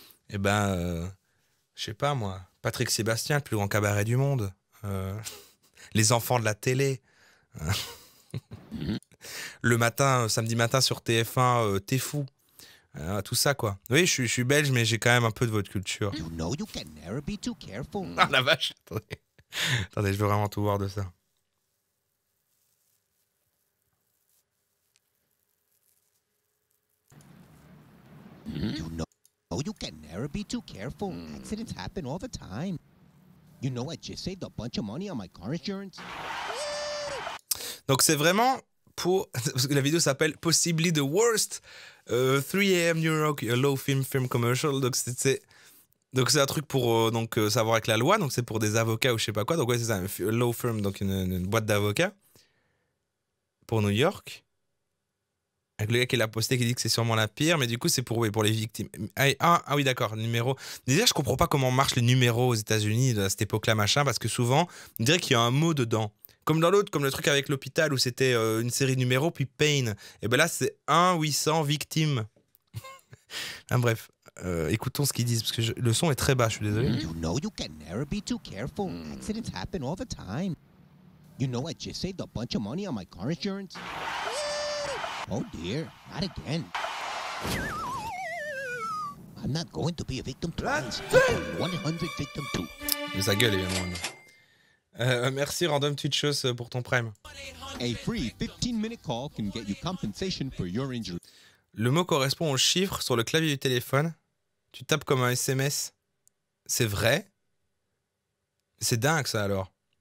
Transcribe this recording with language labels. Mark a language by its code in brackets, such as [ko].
[fr] Et ben, je sais pas, moi. Patrick Sébastien, le plus grand cabaret du monde. Les enfants de la télé. Le matin, samedi matin sur TF1, T'es fou. Tout ça, quoi. Oui, je suis belge, mais j'ai quand même un peu de votre culture. [en] You know you can never be too careful. [fr] Ah, la vache, attendez. Attendez, je veux vraiment tout voir de ça. [en] You know you can never be too careful. Accidents happen all the time. You know, I just saved a bunch of money on my car insurance. [fr] Donc c'est vraiment pour... Parce que la vidéo s'appelle [en] Possibly the Worst 3 AM New York Low Film Commercial. [fr] Donc c'est un truc pour savoir avec la loi. Donc c'est pour des avocats ou je sais pas quoi. Donc ouais, c'est ça, un Low Firm, donc une boîte d'avocats pour New York. Avec le gars qui l'a posté qui dit que c'est sûrement la pire, mais du coup c'est pour les victimes. Ah oui, d'accord, numéro. Déjà, je comprends pas comment marchent les numéros aux États-Unis à cette époque-là, machin, parce que souvent on dirait qu'il y a un mot dedans. Comme dans l'autre, comme le truc avec l'hôpital où c'était une série de numéros, puis Pain. Et ben là, c'est 1-800 victimes. Bref, écoutons ce qu'ils disent, parce que le son est très bas, je suis désolé. [en] You know you can never be too careful. Accidents happen all the time. You know, I just saved a bunch of money on my car insurance. Oh dear, not again. I'm not going to be a victim twice. 100 victim too. [fr] Mais sa gueule, évidemment. Merci Random Twitchos pour ton prime. [en] A free 15-minute call can get you compensation for your injury. [fr] Le mot correspond au chiffre sur le clavier du téléphone. Tu tapes comme un SMS. C'est vrai? C'est dingue ça alors.